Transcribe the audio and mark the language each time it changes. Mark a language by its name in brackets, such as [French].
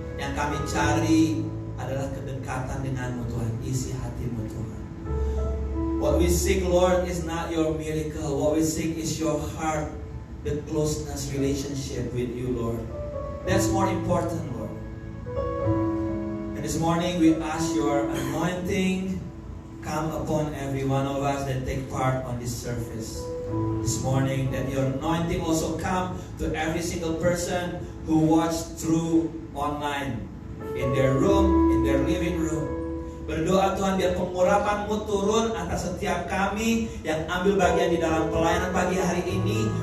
[Indonesian] kami cari adalah kedekatan denganmu Tuhan. Isi hatimu Tuhan. [English] What we seek Lord is not your miracle. What we seek is your heart. The closeness relationship with you Lord. That's more important Lord. And this morning we ask your anointing come upon every one of us that take part on this service. This morning that your anointing also come to every single person who watched through online. In their room, in their living room. [Indonesian] Berdoa Tuhan biar pengurapan-Mu turun atas setiap kami yang ambil bagian di dalam pelayanan pagi hari ini.